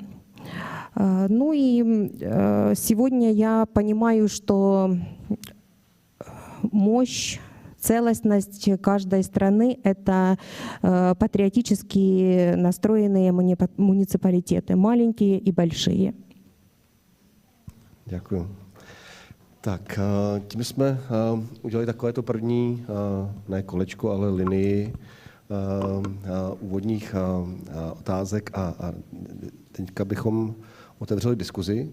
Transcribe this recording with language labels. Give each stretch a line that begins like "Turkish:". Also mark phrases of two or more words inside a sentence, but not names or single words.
Russian: Ну и сегодня я понимаю, что мощь, целостность каждой страны — это патриотически настроенные муниципалитеты, маленькие и большие.
Czech: Děkuji. Tak, tím jsme udělali takovéto první, ne kolečko, ale linii úvodních otázek a teďka bychom otevřeli diskuzi.